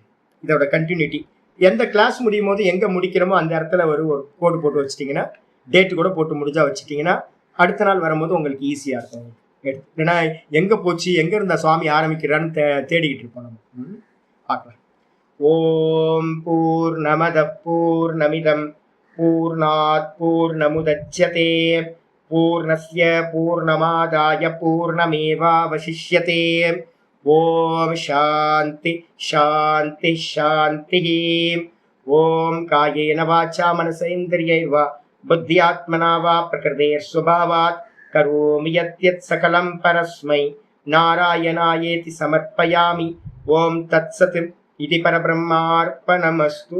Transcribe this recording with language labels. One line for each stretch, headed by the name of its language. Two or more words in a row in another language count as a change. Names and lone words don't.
Tamil: இதோட கண்டினியூட்டி எந்த கிளாஸ் முடியும் போது எங்கே முடிக்கிறோமோ அந்த இடத்துல ஒரு கோடு போட்டு வச்சுட்டிங்கன்னா, டேட்டு கூட போட்டு முடிஞ்சா வச்சுட்டிங்கன்னா அடுத்த நாள் வரும்போது உங்களுக்கு ஈஸியாக இருக்கும். ஏன்னா எங்கே போச்சு, எங்கே இருந்த சுவாமி ஆரம்பிக்கிறான்னு தேடிக்கிட்டு இருப்போம் நம்ம.
Sanskrit: பார்க்கலாம். ॐ पूर्णमदः पूर्णमिदम् पूर्णात् पूर्णमुदच्यते पूर्णस्य पूर्णमादाय पूर्णमेवावशिष्यते. ॐ शान्तिः शान्तिः शान्तिः. ॐ कायेन वाचा मनसेन्द्रियैर्वा बुद्ध्यात्मना वा प्रकृतेः स्वभावात् करोमि यद्यत् सकलम् परस्मै नारायणायेति समर्पयामि. ॐ तत्सत् इदम् परब्रह्मार्पणमस्तु.